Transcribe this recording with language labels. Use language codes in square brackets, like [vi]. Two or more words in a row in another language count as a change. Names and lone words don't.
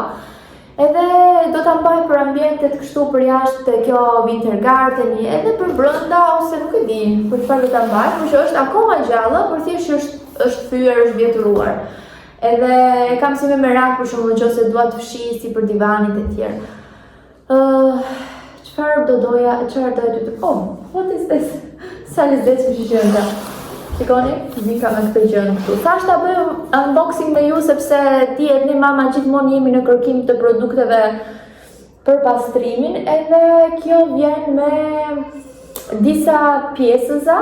[sq] Edhe do ta mbaj për ambientet kështu për jashtë te kjo [en] winter garden, [sq] edhe për brenda ose nuk e di, për çfarë do ta mbaj, por që është akoma gjallë, por thjesht është thyer, është vjetëruar. Edhe kam si me merak për shembull nëse dua të fshi si për divanit e tjerë. Çfarë do doja të [en] what is this? [sq] Sa lezet që gjënda. Shikoni, vika me këtë gjën këtu. Thash ta bëjmë unboxing me ju sepse ti e një mama gjithmonë jemi në kërkim të produkteve për pastrimin, edhe kjo vjen me disa pjesëza.